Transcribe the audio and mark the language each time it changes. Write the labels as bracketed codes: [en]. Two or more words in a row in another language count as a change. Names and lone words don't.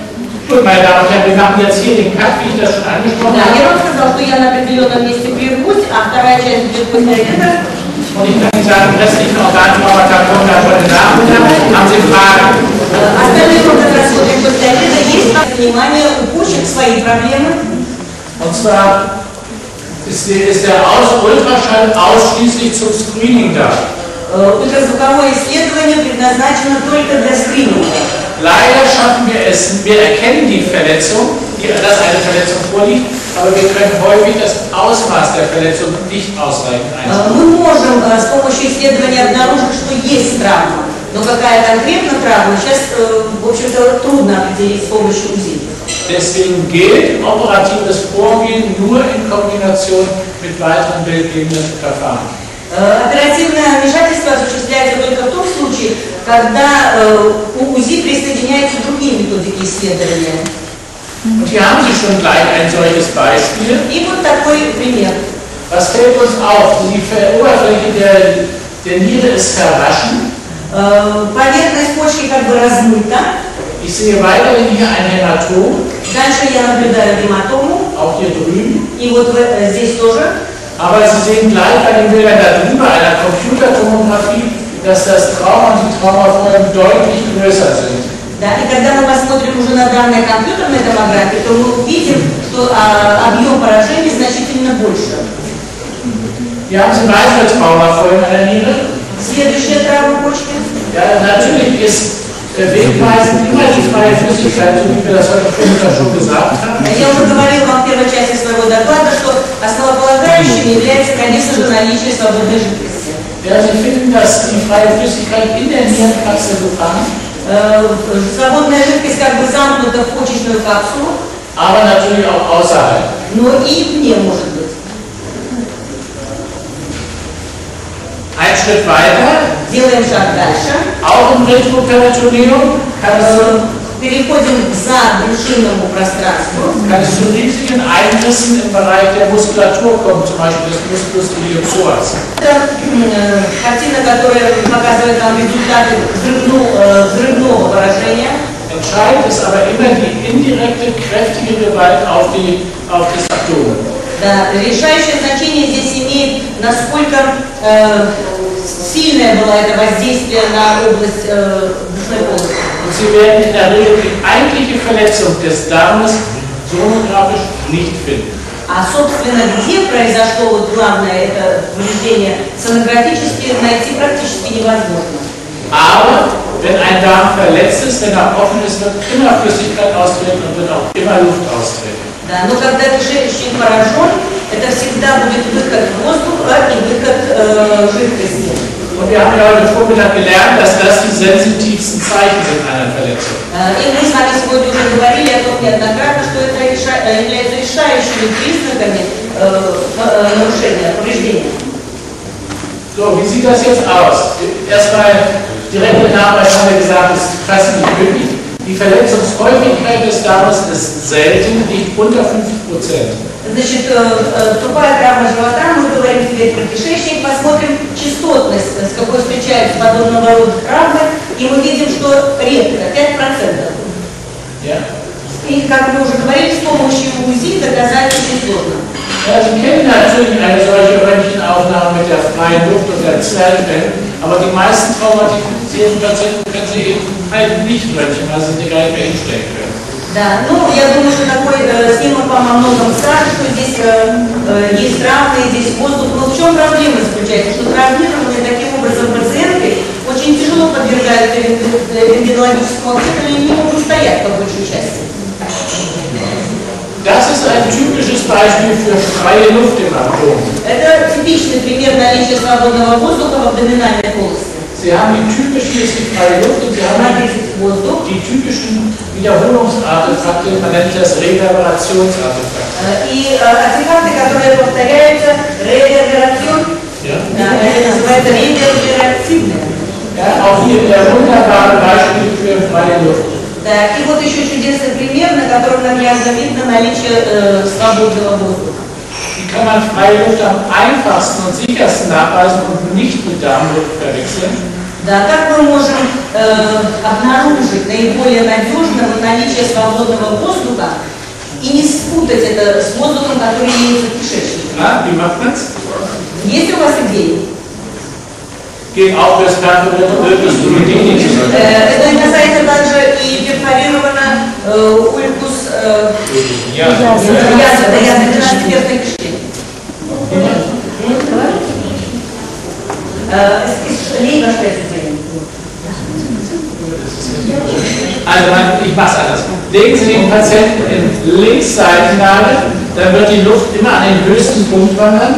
[de] Gut, meine Damen und Herren, wir machen jetzt hier den Cut, wie ich das schon angesprochen habe. [ru] Да, я вам сказал, что я на определенном месте прервусь, а вторая часть будет после этого. [de] Und ich kann Ihnen sagen, restlichen Organtraumata kommen dann heute Nachmittag. Haben Sie Fragen? [ru] Остальные органы рассмотрим после обеда. Есть внимание у почек свои проблемы. [de] Und zwar ist der Ultraschall ausschließlich zum Screening da. [ru] Ультразвуковое исследование предназначено только для скрининга. [de] Leider schaffen wir es, wir erkennen die Verletzung, dass eine Verletzung vorliegt, aber wir können häufig das Ausmaß der Verletzung nicht ausreichend einschätzen. [ru] Мы можем с помощью исследования обнаружить, что есть травма, но какая конкретно травма, сейчас, в общем-то, трудно определить с помощью УЗИ. [de] Deswegen gilt operatives Vorgehen nur in Kombination mit weiteren bildgebenden Verfahren. [ru] Оперативное вмешательство осуществляется только в том случае, когда у УЗИ присоединяются другие методики исследования. [de] Und hier haben Sie schon gleich ein solches Beispiel. [ru] И вот такой пример. [de] Was fällt uns auf? Die Oberfläche der Niere ist verwaschen. [ru] Поверхность почки как бы размыта. [de] Ich sehe weiterhin hier ein Hämatom. [ru] Дальше я наблюдаю гематому. [de] Auch hier drüben. [ru] И вот здесь тоже. [de] Aber Sie sehen gleich bei den Bildern darüber einer Computertomographie, dass das Trauma und die Traumafolgen deutlich größer sind. [ru] Да, и когда мы посмотрим уже на данные компьютерной томографии, то мы увидим, что объем поражений значительно больше. [de] Hier haben Sie weitere Traumafolgen an der Niere. [ru] Следующая травма почки. [de] Ja, natürlich ist wegweisend immer die freie Flüssigkeit, so wie wir das heute schon gesagt haben. [ru] Я уже говорил вам в первой части своего доклада, что основополагающим является, конечно же, наличие свободной жидкости. [de] Ja, Sie finden, dass die freie Flüssigkeit in der Nierenkapsel gefangen. [ru] Свободная жидкость как бы замкнута в почечную капсулу. [de] Aber natürlich auch außerhalb. [ru] Но и вне может быть. [de] Ein Schritt weiter. [ru] Делаем шаг дальше. [de] Auch im Retroperitoneum kann es [ru] переходим к забрюшинному пространству. [de] Kann es zu riesigen Einrissen im Bereich der Muskulatur kommen, zum Beispiel des [la] Musculus iliopsoas. [ru] Это картина, которая показывает нам результаты взрывного поражения. [de] Entscheidend ist aber immer die indirekte, kräftige Gewalt auf das Abdomen. [ru] Да, решающее значение здесь имеет, насколько сильное было это воздействие на область брюшной полости. [de] Und Sie werden in der Regel die eigentliche Verletzung des Darmes sonografisch nicht finden. [ru] А собственно, где произошло вот главное это повреждение, сонографически найти практически невозможно. [de] Aber wenn ein Darm verletzt ist, wenn er offen ist, wird immer Flüssigkeit austreten und wird auch immer Luft austreten. [ru] Да, но когда кишечник поражен, это всегда будет выход воздуха и выход жидкости. [de] Und wir haben ja heute Vormittag gelernt, dass das die sensitivsten Zeichen sind einer Verletzung. [ru] И мы с вами сегодня уже говорили о том неоднократно, что это является решающими признаками нарушения, повреждения. [de] So, wie sieht das jetzt aus? Erstmal direkte Nachweis haben wir gesagt, ist fast nicht möglich. Die Verletzungshäufigkeit des Darmes ist selten, liegt unter 5%. [ru] Значит, тупая травма живота, мы говорим теперь про кишечник, посмотрим частотность, с какой встречаются подобного рода травмы, и мы видим, что редко, 5%. [de] Ja. [ru] И, как мы уже говорили, с помощью УЗИ доказать очень сложно. [de] Ja, Sie kennen natürlich eine solche Röntgenaufnahme mit der freien Luft und der Zwerchfell, aber die meisten traumatisierten Patienten können Sie eben halt nicht röntgen, weil Sie die gar nicht mehr hinstellen können. [ru] Да, ну, я думаю, что такой снимок вам о многом скажет, что здесь есть травмы, здесь воздух. Но в чем проблема заключается? Что травмированные таким образом пациенты очень очень тяжело подвергаются рентгенологическому осветлению и не могут стоять по большей части. [de] Das ist ein typisches Beispiel für freie Luft im Abdomen. [ru] Это типичный пример наличия свободного воздуха в абдоминальной полости. [de] Sie haben die typischen, ist die freie Luft und Sie haben die typischen Wiederholungsartefakte, man nennt das Reverberationsartefakte. [ru] И артефакты, которые повторяются, реверберацион, это называется реверберативные. [de] Ja, auch hier der wunderbare Beispiel für freie Luft. [ru] Да, и вот еще чудесный пример, на котором нам явно видно наличие свободного воздуха. [de] Wie kann man freie Luft am einfachsten und sichersten nachweisen und nicht mit Darmluft verwechseln? [ru] Да, как мы можем обнаружить наиболее надежно наличие свободного воздуха и не спутать это с воздухом, который имеется в кишечнике? [de] Wie macht man's? [ru] Есть у вас идеи? [de] Geht auch das Perforiertes Duodenik. [ru] Это касается также и перфорировано улькус язва 12-перстной кишки. [de] Also ich mache es anders. Legen Sie den Patienten in Linksseitenlage, dann wird die Luft immer an den höchsten Punkt wandern.